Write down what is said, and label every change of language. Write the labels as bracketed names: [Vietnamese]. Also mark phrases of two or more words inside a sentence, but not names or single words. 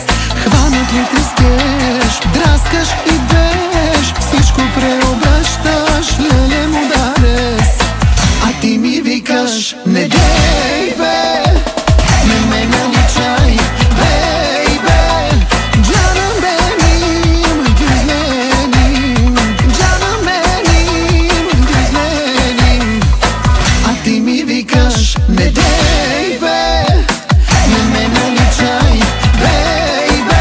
[Bulgarian] Хванат ли те скеш, драскаш и беш, всичко преобръщаш, леле мударес. А ти ми викаш, не дей бе, не ме наличай, бейбе. [Turkish] Canım benim, güzelim, canım benim, güzelim. [Bulgarian] А ти ми викаш, не дей бе, не ме наличай, бейбе.